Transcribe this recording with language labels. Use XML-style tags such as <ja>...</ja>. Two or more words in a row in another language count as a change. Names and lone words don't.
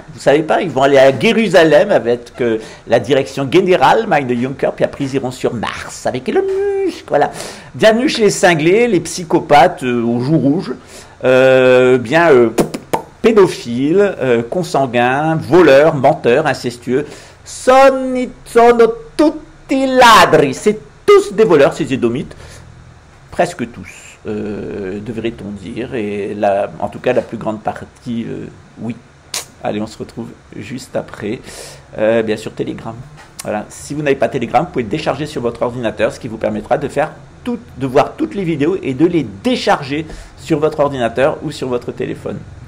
<fr>Vous savez pas, ils vont aller à Jérusalem avec la direction générale, Mind Juncker, puis après ils iront sur Mars avec le muscle. Voilà. Bienvenue chez les cinglés, les psychopathes aux joues rouges. Pédophiles, consanguins, voleurs, menteurs, incestueux,</fr> <it>sono tutti ladri.</it> <fr>C'est tous des voleurs, ces édomites, presque tous, devrait-on dire, et en tout cas la plus grande partie, oui. Allez, on se retrouve juste après, bien sûr Telegram. Voilà. Si vous n'avez pas Telegram, vous pouvez le décharger sur votre ordinateur, ce qui vous permettra de faire de voir toutes les vidéos et de les décharger sur votre ordinateur ou sur votre téléphone.</fr>